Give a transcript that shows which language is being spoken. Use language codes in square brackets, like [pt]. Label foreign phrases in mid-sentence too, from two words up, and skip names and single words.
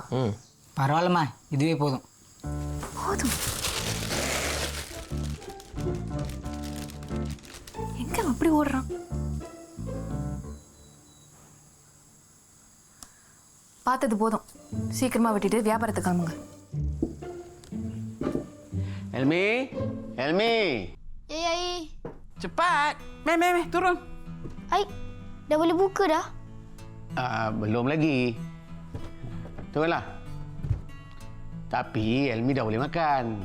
[ta] பரவாயில்லம்மா, இதுவே போதும். போதும். எங்க அப்படி ஓடுறான்? பார்த்தது போதும். சீக்கிரமா வெட்டிட்டு வியாபாரத்துக்கு கிளம்புங்க. [ms] Helmi, Helmi. Ya, Ai. Cepat. Meh, turun. Ai, dah boleh buka dah? Belum lagi. Turunlah. Tapi Helmi dah boleh makan.